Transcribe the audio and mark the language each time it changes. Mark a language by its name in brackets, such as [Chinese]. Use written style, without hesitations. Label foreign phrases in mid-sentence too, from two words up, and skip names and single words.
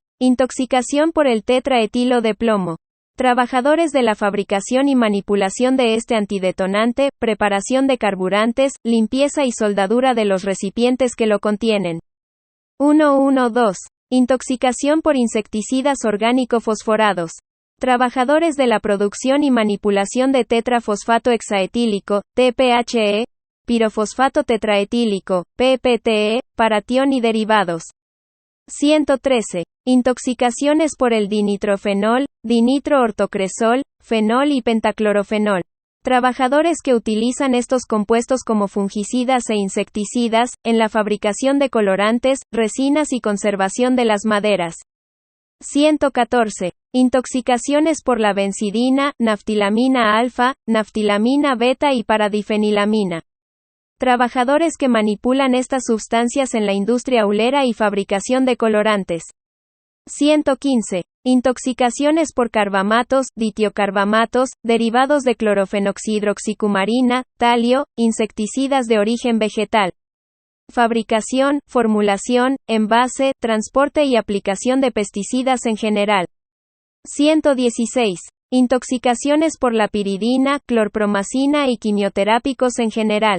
[Spanish] Intoxicación por el tetraetilo de plomo. Trabajadores de la fabricación y manipulación de este antidetonante, preparación de carburantes, limpieza y soldadura de los recipientes que lo contienen. 112. Intoxicación por insecticidas orgánico-fosforados. Trabajadores de la producción y manipulación de tetrafosfato hexaetílico, TPHE, pirofosfato tetraetílico, PPTE, paratión y derivados. 113. Intoxicaciones por el dinitrofenol, dinitroortocresol, fenol y pentaclorofenol. Trabajadores que utilizan estos compuestos como fungicidas e insecticidas, en la fabricación de colorantes, resinas y conservación de las maderas. 114. Intoxicaciones por la benzidina, naftilamina alfa, naftilamina beta y paradifenilamina. Trabajadores que manipulan estas sustancias en la industria hulera y fabricación de colorantes. 115. Intoxicaciones por carbamatos, ditiocarbamatos, derivados de clorofenoxihidroxicumarina, talio, insecticidas de origen vegetal. Fabricación, formulación, envase, transporte y aplicación de pesticidas en general. 116. Intoxicaciones por la piridina, clorpromacina y quimioterápicos en general.